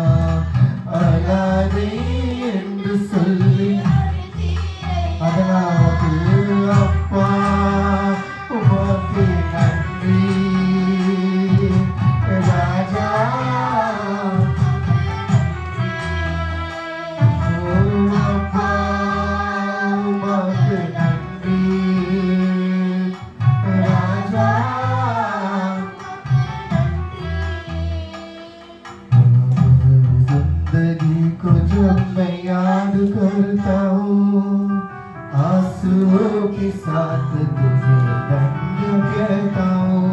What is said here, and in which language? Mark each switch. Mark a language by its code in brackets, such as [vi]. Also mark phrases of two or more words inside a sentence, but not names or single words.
[ta] அழாதே என்று சொல்லி அதனால் உமக்கு அப்பா உமக்கு நன்றி ராஜா. ஓ அப்பா உமக்கு நன்றி राजा. [hi] जिंदगी को जब मैं याद करता हूँ आंसुओं के साथ तुझे धन्य कहता हूँ.